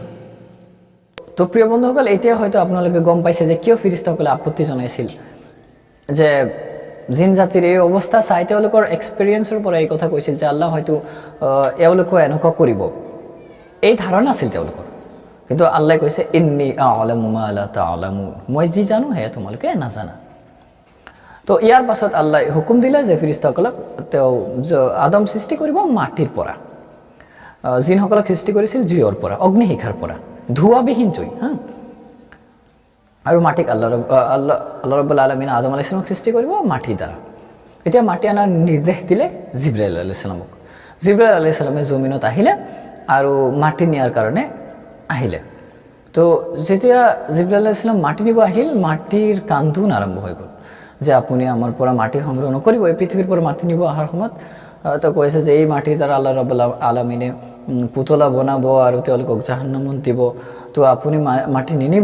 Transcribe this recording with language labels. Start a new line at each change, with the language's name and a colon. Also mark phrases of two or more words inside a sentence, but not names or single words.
Assamese: তো প্ৰিয় বন্ধুসকল, এতিয়া হয়তো আপোনালোকে গম পাইছে যে কিয় ফিৰিস্তাসকলে আপত্তি জনাইছিল, যে জিন জাতিৰ এই অৱস্থা চাই তেওঁলোকৰ এক্সপিৰিয়েঞ্চৰ পৰা এই কথা কৈছিল যে আল্লাহ হয়তো এওঁলোকো এনেকুৱা কৰিব, এই ধাৰণা আছিল তেওঁলোকৰ। কিন্তু আল্লাহ কৈছে,
Arabic: إني أعلم ما لا تعلمون,
Assamese: মই যি জানো সেয়া তোমালোকে নাজানা। তো ইয়াৰ পাছত আল্লাহ হুকুম দিলে যে ফিৰিস্তাসকলক তেওঁ আদম সৃষ্টি কৰিব মাটিৰ পৰা, জিনসকলক সৃষ্টি কৰিছিল জুইৰ পৰা, অগ্নিশিখাৰ পৰা, ধোঁৱাবিহীন জুই। আৰু মাটিক
Arabic: الله رب العالمين آدم عليه السلام
Assamese: সৃষ্টি কৰিব মাটিৰ দ্বাৰা। এতিয়া মাটি আনাৰ নিৰ্দেশ দিলে জিব্ৰাইল
Arabic: عليه السلام.
Assamese: জিব্ৰাইল
Arabic: عليه السلام
Assamese: জমিনত আহিলে আৰু মাটি নিয়াৰ কাৰণে আহিলে। তো যেতিয়া জিব্ৰাইল
Arabic: عليه السلام
Assamese: মাটি নিব আহিল, মাটিৰ কান্দোন আৰম্ভ হৈ গ'ল যে আপুনি আমাৰ পৰা মাটি সংগ্ৰহ নকৰিব, এই পৃথিৱীৰ পৰা মাটি নিব অহাৰ সময়ত তো কৈছে যে এই মাটিৰ দ্বাৰা
Arabic: الله رب العالمين
Assamese: পুতলা বনাব আৰু তেওঁলোকক জাহান্নামত দিব, তো আপুনি মাটি নিনিব।